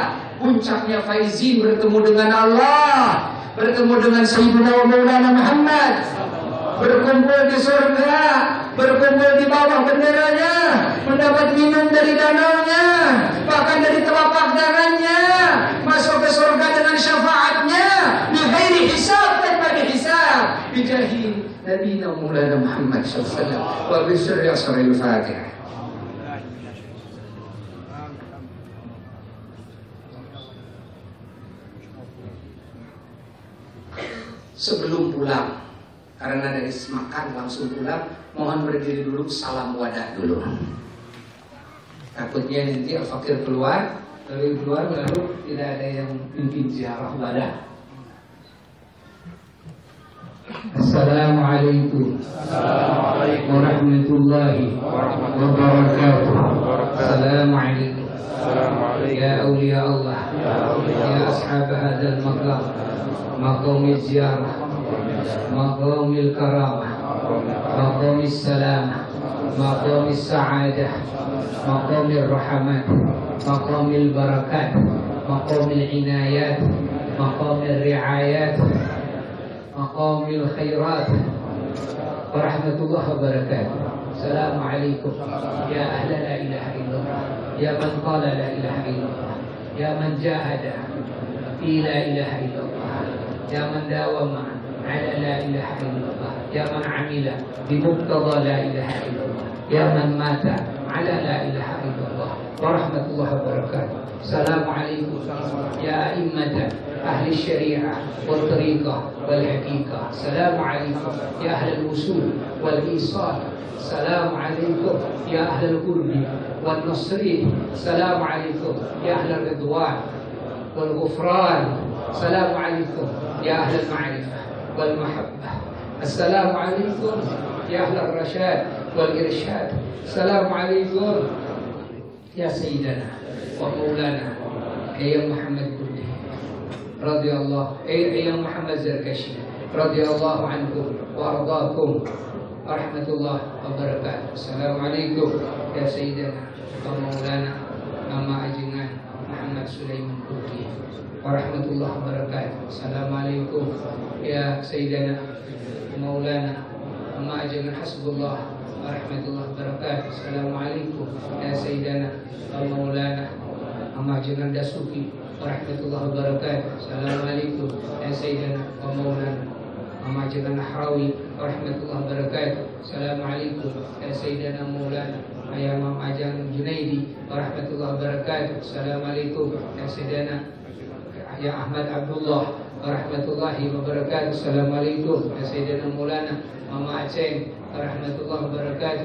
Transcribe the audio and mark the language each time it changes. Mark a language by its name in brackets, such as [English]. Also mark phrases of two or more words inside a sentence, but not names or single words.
[Indonesian] Puncaknya faizin bertemu dengan Allah, bertemu dengan Sayyidina Maulana Muhammad, berkumpul di surga, berkumpul di bawah benderanya, mendapat minum dari danaunya, bahkan dari telapak tangannya, masuk ke surga dengan syafaatnya, [Arabic] بغير حساب, [Indonesian] tanpa dihisab, [Arabic] بجاه النبي مولانا محمد صلى الله عليه وسلم وبسر أسرار الفاتحة. [Indonesian] Sebelum pulang, karena dari makan langsung pulang, mohon berdiri dulu, salam wadah dulu. Takutnya nanti al-fakir keluar lalu tidak ada yang mungkin ziarah wadah. [Arabic] السلام عليكم ورحمة الله وبركاته. السلام عليكم يا أولياء الله يا أصحاب هذا المقام, مقام الزيارة مقام الكرامة مقام السلامة مقام السعادة مقام الرحمة مقام البركات مقام العنايات مقام الرعايات مقام الخيرات ورحمة الله وبركاته. السلام عليكم يا أهل لا إله إلا الله يا من قال لا إله إلا الله يا من جاهد في لا إله إلا الله يا من داوم على لا إله إلا الله يا من عمل بمقتضى لا إله إلا الله يا من مات على لا إله إلا الله ورحمة الله وبركاته. السلام عليكم يا أئمة أهل الشريعة والطريقة والحقيقة. السلام عليكم يا أهل الوصول والإيصال. السلام عليكم يا أهل القرب والنصر. السلام عليكم يا أهل الرضوان والغفران. السلام عليكم يا أهل المعرفة والمحبة. السلام عليكم يا أهل الرشاد والإرشاد. السلام عليكم يا سيدنا ومولانا يا Muhammad Qudri رضي الله يا Muhammad Zarkashi رضي الله عنكم وأرضاكم ورحمة الله وبركاته. السلام عليكم يا سيدنا ومولانا Mama Ajengan Muhammad Sulaiman Qudri ورحمة الله وبركاته. السلام عليكم يا سيدنا مولانا Mama Ajengan Hasbullah ورحمة الله وبركاته. السلام عليكم يا سيدنا ومولانا Mama Ajengan Dasuki ورحمة الله وبركاته. السلام عليكم يا سيدنا ومولانا Mama Ajengan Nahrawi ورحمة الله وبركاته. السلام عليكم يا سيدنا مولانا يا Mama Ajengan Junaidi ورحمة الله وبركاته. السلام عليكم يا سيدنا يا Ahmad Abdullah ورحمة الله وبركاته. السلام عليكم يا سيدنا مولانا Mama Aceh ورحمة الله وبركاته.